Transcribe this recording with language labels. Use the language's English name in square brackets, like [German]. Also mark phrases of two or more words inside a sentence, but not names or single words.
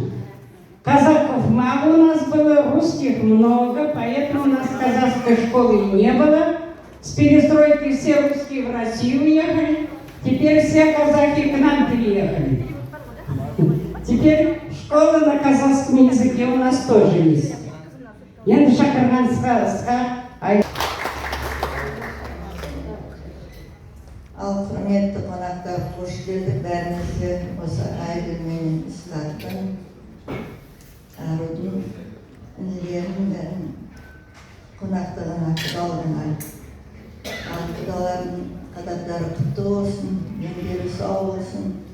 [Russian] Казаков мало у нас было, русских много, поэтому у нас казахской школы не было. С перестройки все русские в Россию уехали. Теперь все казахи к нам переехали. Теперь школа на казахском языке у нас тоже есть. [Kazakh] Енді шақырғаныңызға Ал құрметті қонақтар, қош келдік бәріңізге осы айгүлмен ысқақтың арудың інілерінің бәрін қонақтығына құдалығына ал құдалардың қадамдары құтты болсын, еңбегі сау болсын,